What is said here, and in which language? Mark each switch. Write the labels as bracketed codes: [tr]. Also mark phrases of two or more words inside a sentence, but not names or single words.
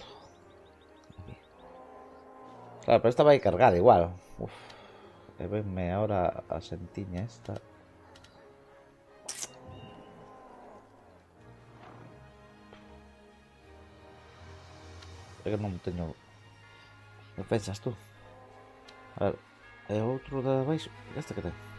[es] Aquí. Claro, pero esta va a cargar igual. Uf. [gl] Venme ahora a sentiña esta. Es que non teño defensas tú. A ver, é outro de abaixo. Este que ten.